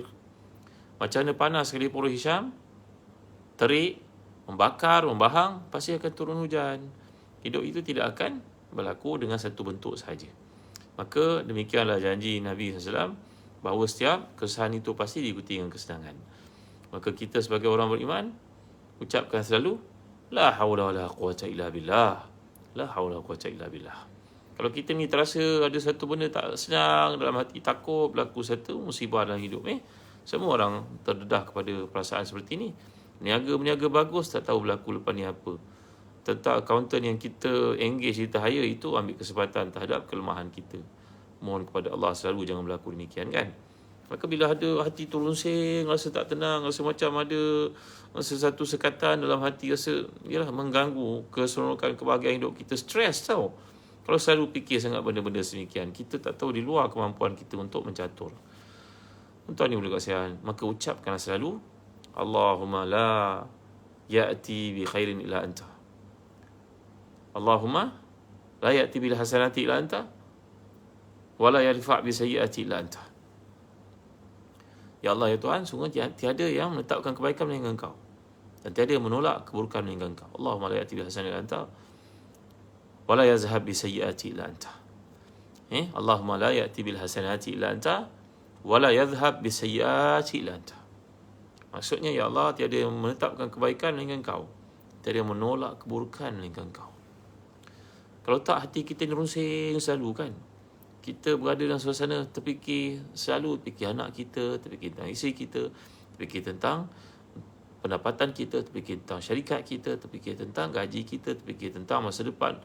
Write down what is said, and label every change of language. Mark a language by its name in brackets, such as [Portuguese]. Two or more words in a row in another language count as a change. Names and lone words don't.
[Malay] Macam mana panas sekalipun Hisham, terik, membakar, membahang, pasti akan turun hujan. Hidup itu tidak akan berlaku dengan satu bentuk sahaja. Maka demikianlah janji Nabi SAW bahawa setiap kesusahan itu pasti diikuti dengan kesenangan. Maka kita sebagai orang beriman ucapkan selalu [Arabic] لا حول ولا قوة إلا بالله. لا حول ولا قوة إلا بالله. [Malay] Kalau kita ni terasa ada satu benda tak senang dalam hati, takut berlaku satu musibah dalam hidup, semua orang terdedah kepada perasaan seperti ini. Niaga-meniaga bagus tak tahu berlaku lepas ni apa. Tentang accountant yang kita engage, kita hire itu ambil kesempatan terhadap kelemahan kita. Mohon kepada Allah selalu jangan berlaku demikian kan. Maka bila ada hati tu runsing, rasa tak tenang, rasa macam ada satu sekatan dalam hati, rasa yalah mengganggu keseronokan kebahagiaan hidup kita, stres tau. Kalau selalu fikir sangat benda-benda semikian, kita tak tahu di luar kemampuan kita untuk mencatur. Tuan-tuan ni boleh kasihan, maka ucapkanlah selalu [Arabic] اللهم لا يأتي بخير إلا أنت. اللهم لا يأتي بالحسنات إلا أنت ولا يرفع بالسيئات إلا أنت wa la yarfa' bi sayyi'ati illa anta. [Malay] Ya Allah, ya Tuhan, sungguh tiada yang menetapkan kebaikan melainkan Engkau, dan tiada yang menolak keburukan melainkan Engkau. [Arabic] اللهم لا يأتي بالحسنات إلا أنت ولا يذهب بالسيئات إلا أنت wa la yazhab bi sayyi'ati illa anta. اللهم لا يأتي بالحسنات إلا أنت ولا يذهب بالسيئات إلا أنت wa la yazhab bi sayyi'ati illa anta. [Malay] Maksudnya, ya Allah, tiada yang menetapkan kebaikan melainkan Engkau, tiada yang menolak keburukan melainkan Engkau. Kalau tak, hati kita ni runsing selalu kan. Kita berada dalam suasana terfikir, selalu fikir anak kita, terfikir tentang isteri kita, terfikir tentang pendapatan kita, terfikir tentang syarikat kita, terfikir tentang gaji kita, terfikir tentang masa depan.